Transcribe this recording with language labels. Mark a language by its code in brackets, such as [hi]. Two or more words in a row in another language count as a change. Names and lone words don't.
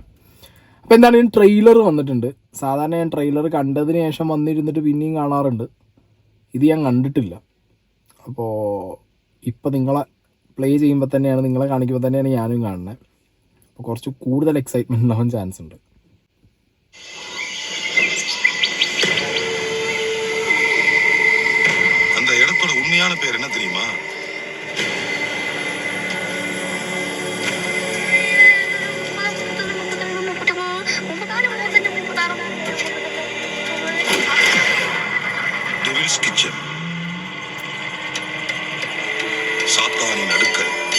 [ml] അപ്പോൾ എന്താണെങ്കിലും ട്രെയിലർ വന്നിട്ടുണ്ട്. സാധാരണ ഞാൻ ട്രെയിലർ കണ്ടതിന് ശേഷം വന്നിരുന്നിട്ട് പിന്നെയും കാണാറുണ്ട്. ഇത് ഞാൻ കണ്ടിട്ടില്ല. അപ്പോൾ ഇപ്പോൾ നിങ്ങളെ പ്ലേ ചെയ്യുമ്പോൾ തന്നെയാണ്, നിങ്ങളെ കാണിക്കുമ്പോൾ തന്നെയാണ് ഞാനും കാണുന്നത്. അപ്പോൾ കുറച്ച് കൂടുതൽ എക്സൈറ്റ്മെൻറ്റ് ഉണ്ടാവാൻ ചാൻസ് ഉണ്ട്. [ta] அந்த இடத்தோட உண்மையான பேர் என்ன தெரியுமா? [ml] ഡെവിൾസ് കിച്ചൺ, സാത്താനിൻ അടുക്കൽ.